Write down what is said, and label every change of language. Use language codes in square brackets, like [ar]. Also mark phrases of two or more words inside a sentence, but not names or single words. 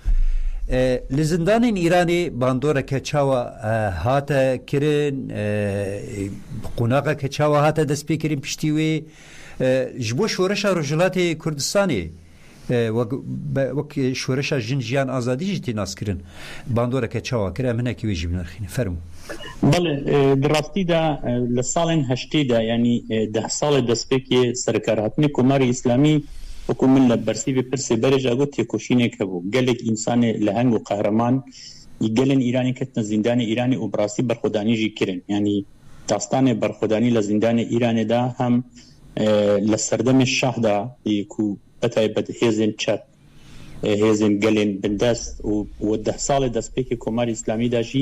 [ku] لزندان ایرانی باندورا که چاوا هاتا کرن قوناغا که چاوا هاتا دست پی کرن پشتیوی جبو شورشا رجلات کردستانی وک شورشا جنجیان آزادی جیتی ناس کرن باندورا که چاوا کرن منه که ویجی بنرخینه فرمو. بله دراستی دا لسالن هشتی دا یعنی 10 سال دست پی که سرکاراتنی کماری اسلامی وەکو من لە بەرسیبی پرسێ بەرێژا گوت تێکۆشینێک هەبوو گەلێک ئینسانێ لە هەنگ و قەهرەمان گەلن ئیرانی کەتنە زیندانی ئیرانی و بڕاستی بەرخۆدانیژی کرن ینی داستانێ بەرخۆدانی لە زیندانی ئیرانێدا هەم لە سەردەمی شاهدا و بەتایبەت هێزن چەپ هێزن گەلێن بندەست و 10 ساڵی دەستپێکی کۆماری ئیسلامیداژی